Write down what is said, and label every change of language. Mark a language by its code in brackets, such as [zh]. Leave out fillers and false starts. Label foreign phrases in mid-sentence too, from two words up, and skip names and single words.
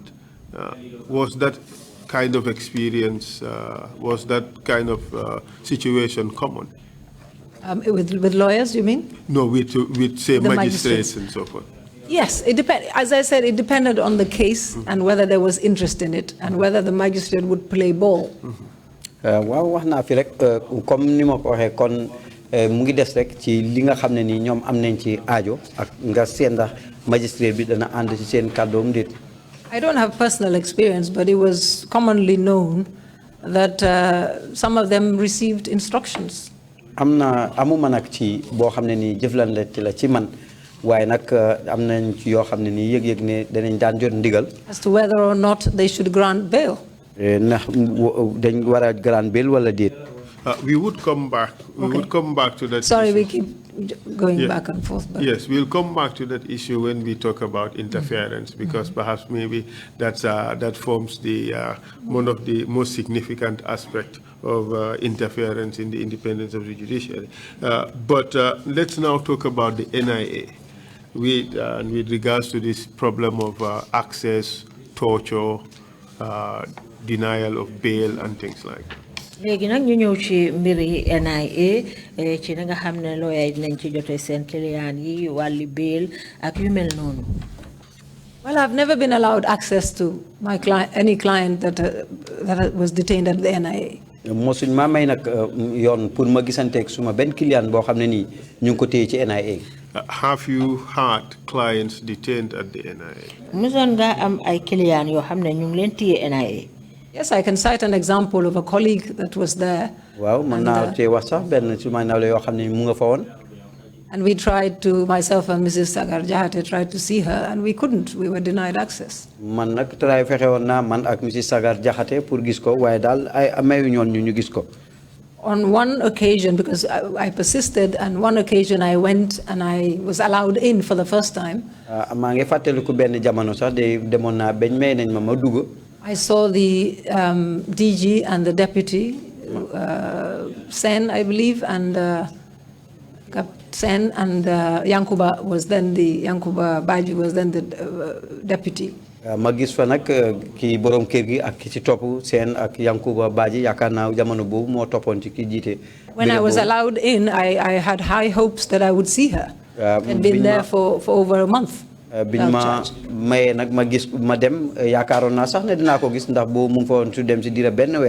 [en] Was that kind of experience, was that kind of situation common? With lawyers, you mean? No, with say, The magistrates and so forth. Yes, it as I said, it depended on the case and whether there was interest in it and whether the magistrate would play ball. [wo] waaw wax naa fi rek comme ni ma ko waxee kon mu ngi des rek ci li nga xam ne nii ñoom am nañ ci aajo ak nga seen ndax magistrate bi dana ànd ci seen kàddoom déet. [en] I don't have personal experience, but it was commonly known that some of them received instructions. [wo] amuma nag ci boo xam ne nii jëflante la ci man waaye nag am nañ ci yoo xam ne nii yëg-yëg ne danañ daan jot ndigal. [en] As to whether or not they should grant bail. [wo] ndax dañ war a [en] grant bail [wo] wala déet. [en] We would come back. We would come back to that. Sorry, issue. we keep going back and forth. But Yes, we'll come back to that issue when we talk about interference, because perhaps maybe that forms the one of the most significant aspect of interference in the independence of the judiciary. But let's now talk about the NIA with regards to this problem of access, torture, denial of bail, and things like that. [wo] léegi nag ñu ñëw ci mbiri NIA ci nga xam ne lawyer yi dinañ ci jotee seen client yi wàlli bail ak yu mel noonu. [en] well, I've never been allowed access to my client, any client that was detained at the NIA. [wo] mosuñ ma may nag yoon pour ma gisanteeg suma benn client boo xam ne nii ñu ngi ko téye ci NIA. [en] Have you had clients detained at the NIA? [wo] mosoon nga am ay client yoo xam ne ñu ngi leen téye NIA. [en] Yes, I can cite an example of a colleague that was there. [wo] waaw mën naa cee wax sax benn su ma nawle yoo xam ne mu nga fa woon. [en] And we tried to, myself and Mrs. Sagar Jahate tried to see her, and we couldn't. We were denied access. [wo] man nag tray fexe woon naa man ak Mrs. Sagar Jahate pour gis ko waaye daal ay mayu ñoon ñu gis ko. [en] On one occasion, because I persisted, and one occasion I went and I was allowed in for the first time. [wo] maa ngi fàttaliku benn jamono sax de demoon naa bañ may nañ ma dugg. [en] I saw the DG and the deputy, Sen, I believe, and Sen and Yankuba Baji was then the deputy. [wo] ma gis fa nag ki borom kër gi ak ki ci topp Sen ak Yankuba Baji yaakaar naa jamono boobu moo toppoon ci ki jiite. [en] When I was allowed in, I had high hopes that I would see her. I'd been there for over a month. [wo] biñ ma mayee nag ma gis ma dem yaakaaroon naa sax ne dinaa ko gis ndax boobu mu ngi fa woon su dem si diira benn weer.